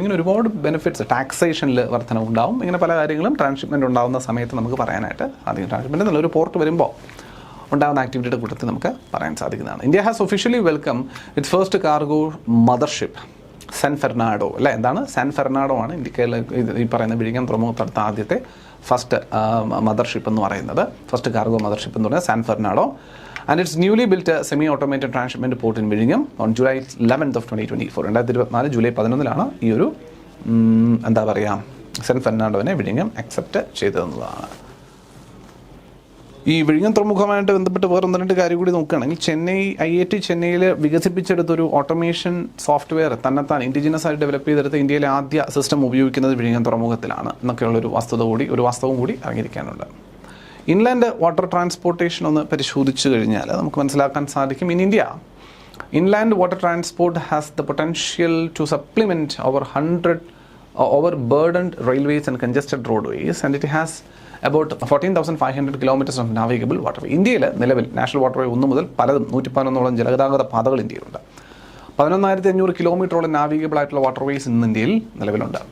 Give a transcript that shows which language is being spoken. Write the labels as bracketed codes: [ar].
[ml] ഇങ്ങനെ ഒരുപാട് ബെനിഫിറ്റ്സ്, ടാക്സേഷനിൽ വർധന ഉണ്ടാവും. ഇങ്ങനെ പല കാര്യങ്ങളും ട്രാൻസ്ഷിപ്മെൻറ്റ് ഉണ്ടാകുന്ന സമയത്ത് നമുക്ക് പറയാനായിട്ട് സാധിക്കും. ട്രാൻസ്ഷിപ്മെൻറ്റ് എന്നുള്ളൊരു പോർട്ട് വരുമ്പോൾ ഉണ്ടാകുന്ന ആക്ടിവിറ്റിയുടെ കൂട്ടത്തിൽ നമുക്ക് പറയാൻ സാധിക്കുന്നതാണ്. [en] India has officially welcome its first cargo mothership San Fernando, അല്ലേ? [ml] എന്താണ് സാൻ ഫെർണാഡോ? ആണ് ഇന്ത്യയിലെ ഈ പറയുന്ന വിഴിഞ്ഞം തുറമുഖത്തടുത്ത ആദ്യത്തെ ഫസ്റ്റ് മദർഷിപ്പ് എന്ന് പറയുന്നത്. ഫസ്റ്റ് കാർഗോ മദർഷിപ്പ് എന്ന് പറയുന്നത് San Fernando. [en] and its newly built semi-automated transshipment port in Vizhinjam on July 11th of 2024. [ml] 2024 July 11ലാണ് ഈ ഒരു എന്താ പറയുക സെൻറ്റ് ഫെർണാണ്ടോവിനെ വിഴിഞ്ഞം അക്സെപ്റ്റ് ചെയ്തതെന്നുള്ളതാണ്. ഈ വിഴിഞ്ഞം തുറമുഖമായിട്ട് ബന്ധപ്പെട്ട് വേറെ ഒന്ന് രണ്ട് കാര്യം കൂടി നോക്കുകയാണെങ്കിൽ IIT ചെന്നൈയിൽ വികസിപ്പിച്ചെടുത്തൊരു ഓട്ടോമേഷൻ സോഫ്റ്റ്വെയർ തന്നെത്താൻ ഇൻഡിജിനസ് ആയിട്ട് ഡെവലപ്പ് ചെയ്തെടുത്ത് ഇന്ത്യയിലെ ആദ്യ സിസ്റ്റം ഉപയോഗിക്കുന്നത് വിഴിഞ്ഞം തുറമുഖത്തിലാണ് എന്നൊക്കെയുള്ളൊരു വാസ്തവം കൂടി അറിഞ്ഞിരിക്കാനുണ്ട്. ഇൻലാൻഡ് വാട്ടർ ട്രാൻസ്പോർട്ടേഷൻ ഒന്ന് പരിശോധിച്ചു കഴിഞ്ഞാൽ നമുക്ക് മനസ്സിലാക്കാൻ സാധിക്കും. [en] In India, inland water transport has the potential to supplement our overburdened railways and congested roadways, and it has about 14,500 kilometers of navigable waterway. [ml] ഇന്ത്യയിൽ നിലവിൽ നാഷണൽ വാട്ടർവേ 1 മുതൽ പലതും 111ഓളം ജലഗതാഗത പാതകൾ ഇന്ത്യയിലുണ്ട്. 11,500 കിലോമീറ്ററോളം നാവിഗബിൾ ആയിട്ടുള്ള വാട്ടർവേസ് ഇന്ന് ഇന്ത്യയിൽ നിലവിലുണ്ട്.